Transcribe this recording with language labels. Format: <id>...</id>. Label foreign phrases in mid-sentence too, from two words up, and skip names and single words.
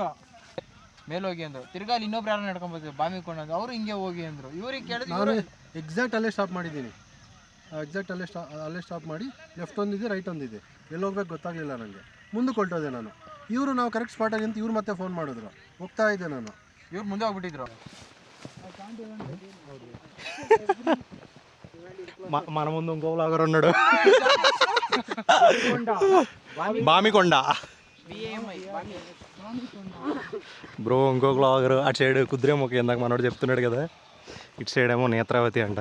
<kn>ಮೇಲೆ ಹೋಗಿ ಅಂದ್ರು, ತಿರ್ಗಾ ಅಲ್ಲಿ ಇನ್ನೊಬ್ರು ಯಾರು ನಡ್ಕೊಂಡ್ಬರ್ತೀವಿ ಬಾಮಿಕೊಂಡ ಅಂದ್ರು, ಅವ್ರು ಹಿಂಗೆ ಹೋಗಿ ಅಂದ್ರು. ಇವ್ರಿಗೆ ಕೇಳಿದ್ರು, ನಾನು ಎಕ್ಸಾಕ್ಟ್ ಅಲ್ಲೇ ಸ್ಟಾಪ್ ಮಾಡಿದ್ದೀನಿ. ಎಕ್ಸಾಕ್ಟ್ ಅಲ್ಲೇ ಸ್ಟಾಪ್ ಮಾಡಿ ಲೆಫ್ಟ್ ಒಂದಿದೆ, ರೈಟ್ ಒಂದಿದೆ, ಎಲ್ಲಿ ಹೋಗ್ಬೇಕು ಗೊತ್ತಾಗಲಿಲ್ಲ ನನಗೆ. ಮುಂದಕ್ಕೆ ಹೊರಟೋದೆ ನಾನು. ಇವರು ನಾವು ಕರೆಕ್ಟ್ ಸ್ಪಾಟಾಗಿ ಅಂತ ಇವ್ರು ಮತ್ತೆ ಫೋನ್ ಮಾಡಿದ್ರು, ಹೋಗ್ತಾ ಇದ್ದೆ ನಾನು. ಇವ್ರು ಮುಂದೆ ಹೋಗ್ಬಿಟ್ಟಿದ್ರು.</kn> <te>మన ముందు ఇంకో వ్లాగర్ ఉన్నాడు, బామికొండ బ్రో. ఇంకో వ్లాగర్ అటు సైడ్ కుదిరేముఖ, ఇందాక మనోడు చెప్తున్నాడు కదా, ఇటు సైడ్ ఏమో నేత్రావతి అంట.</te>